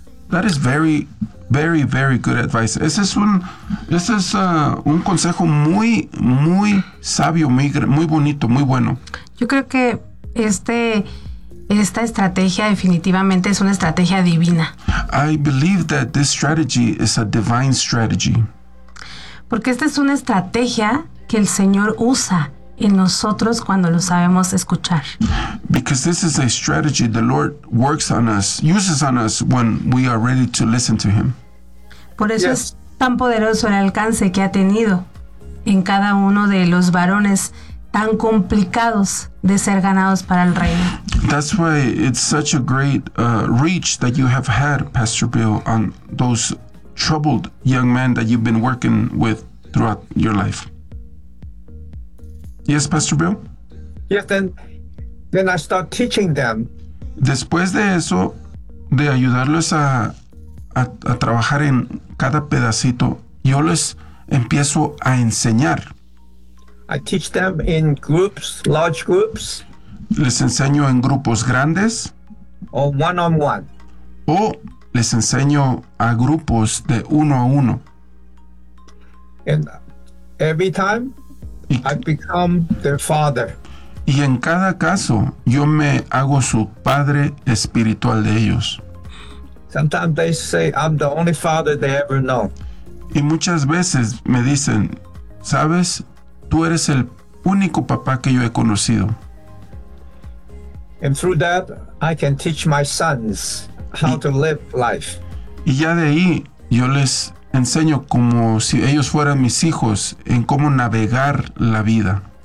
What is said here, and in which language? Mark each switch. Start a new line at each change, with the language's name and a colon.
English: That is very, very, very good advice.
Spanish: Ese es un consejo muy, muy sabio, muy, muy bonito, muy bueno. Yo creo que esta estrategia definitivamente es una estrategia divina.
English: I believe that this strategy is a divine strategy.
Spanish: Porque esta es una estrategia que el Señor usa en nosotros cuando lo sabemos escuchar.
English: Because this is a strategy the Lord works on us, uses on us when we are ready to listen to Him.
Spanish: Por eso yes. Es tan poderoso el alcance que ha tenido en cada uno de los varones tan complicados de ser ganados para el reino.
English: That's why it's such a great reach that you have had, Pastor Bill, on those troubled young men that you've been working with throughout your life. Yes, Pastor Bill? Yes, then I start teaching them.
Spanish: Después de eso, de ayudarlos a trabajar en cada pedacito, yo les empiezo a enseñar.
English: I teach them in groups, large groups.
Spanish: Les enseño en grupos grandes.
English: Or one-on-one.
Spanish: O les enseño a grupos de uno a uno.
English: And every time, I become their father.
Spanish: Y en cada caso, yo me hago su padre espiritual de ellos.
English: Sometimes they say, I'm the only father they ever know.
Spanish: Y muchas veces me dicen, ¿sabes? Tú eres el único papá que yo he conocido.
English: And through that, I can teach my sons how to live life.
Spanish: Y ya de ahí, yo les enseño como si ellos fueran mis hijos en cómo navegar la vida.